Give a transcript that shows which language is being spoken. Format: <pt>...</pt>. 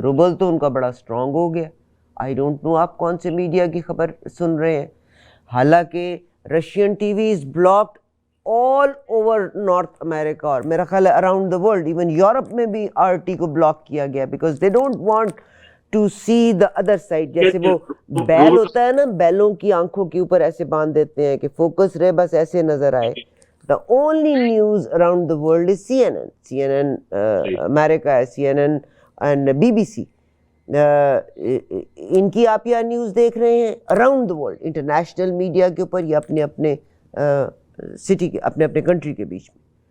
<ur>Rouble تو ان کا بڑا اسٹرانگ ہو گیا.</ur> <en>I don't know</en> <ur>آپ کون سے میڈیا کی خبر سن رہے ہیں, حالانکہ</ur> <en>Russian T V is blocked all over North America</en> <ur>اور میرا خیال ہے</ur> <en>Around the world.</en> <ur>Even Europe میں بھی آر ٹی کو بلاک کیا گیا</ur> <en>Because they don't want to see the other side.</en> <ur>جیسے وہ بیل ہوتا ہے نا, بیلوں کی آنکھوں کے اوپر ایسے باندھ دیتے ہیں کہ فوکس رہے, بس ایسے نظر آئے.</ur> <en>The only news around the world is CNN. CNN America ہے, CNN and BBC.</en> <ur>ان کی آپ یا نیوز دیکھ رہے ہیں</ur> <en>around the world</en> <ur>international media کے اوپر یا اپنے اپنے سٹی کے اپنے اپنے کنٹری کے بیچ میں.</ur>